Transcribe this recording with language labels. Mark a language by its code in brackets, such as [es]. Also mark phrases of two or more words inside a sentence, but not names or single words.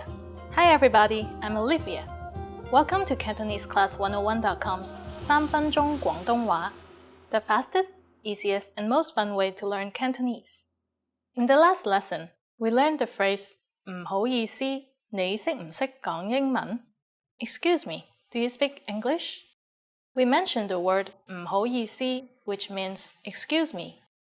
[en] Hi everybody, I'm Olivia. Welcome to CantoneseClass101.com's 3 [yue] 分鐘廣東話, [en] the fastest, easiest, and most fun way to learn Cantonese. In the last lesson, we learned the phrase [yue] 唔好意思你識唔識講英文? [en] Excuse me, do you speak English? We mentioned the word 唔好意思, which means excuse me.